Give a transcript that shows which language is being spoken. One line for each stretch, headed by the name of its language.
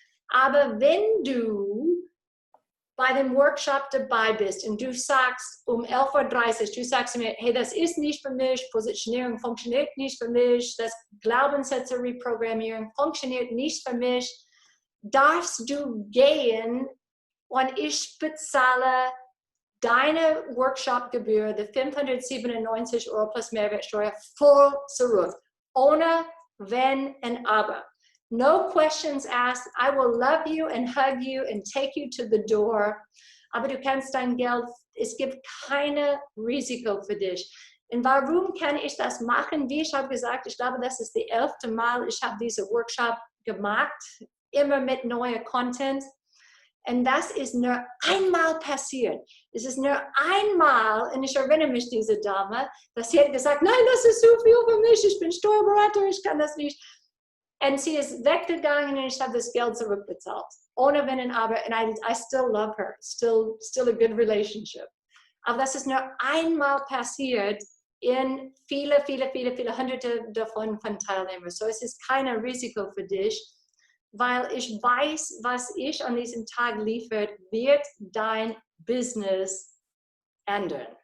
German: Aber wenn du bei dem Workshop dabei bist und du sagst um 11:30 Uhr, du sagst mir, hey, das ist nicht für mich, Positionierung funktioniert nicht für mich, das Glaubenssätze Reprogrammierung funktioniert nicht für mich, darfst du gehen und ich bezahle deine Workshopgebühr, die 597 € plus Mehrwertsteuer, voll zurück. Ohne Wenn und Aber.
English: No questions asked. I will love you and hug you and take you to the door.
German: Aber du kannst dein Geld, es gibt keine Risiko für dich. Und warum kann ich das machen? Wie ich habe gesagt, ich glaube, das ist das 11. Mal, ich habe diesen Workshop gemacht, immer mit neuem Content. Und das ist nur einmal passiert. Es ist nur einmal, und ich erinnere mich, diese Dame, dass sie hat gesagt, nein, das ist zu viel für mich, ich bin Steuerberater, ich kann das nicht. Und sie ist weggegangen und ich habe das Geld zurückbezahlt. Ohne Wenn und Aber.
English: And I still love her. Still a good relationship.
German: Aber das ist nur einmal passiert in viele Hunderte davon von Teilnehmern. So es ist kein Risiko für dich, weil ich weiß, was ich an diesem Tag liefert, wird dein Business ändern.